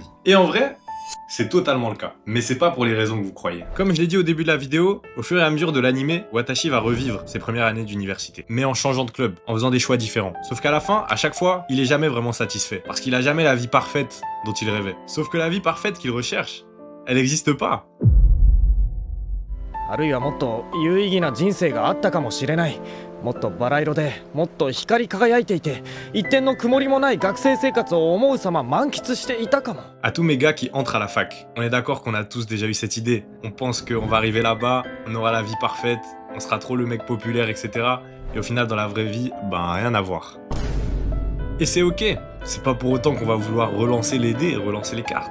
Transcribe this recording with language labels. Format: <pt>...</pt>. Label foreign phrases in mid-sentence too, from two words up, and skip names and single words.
<fr>Et en vrai, c'est totalement le cas. Mais c'est pas pour les raisons que vous croyez. Comme je l'ai dit au début de la vidéo, au fur et à mesure de l'anime, Watashi va revivre ses premières années d'université. Mais en changeant de club, en faisant des choix différents. Sauf qu'à la fin, à chaque fois, il est jamais vraiment satisfait. Parce qu'il a jamais la vie parfaite dont il rêvait. Sauf que la vie parfaite qu'il recherche, elle n'existe pas.</fr> <ja>あるいはもっと有意義な人生があったかもしれない。もっとバラ色でもっと光り輝いていて一点の曇りもない学生生活を思う様満喫していたかも。</ja> <fr>À tous mes gars qui entrent à la fac, on est d'accord qu'on a tous déjà eu cette idée. On pense qu'on va arriver là-bas, on aura la vie parfaite, on sera trop le mec populaire, etc. Et au final, dans la vraie vie, ben rien à voir. Et c'est ok, c'est pas pour autant qu'on va vouloir relancer les dés et relancer les cartes.</fr>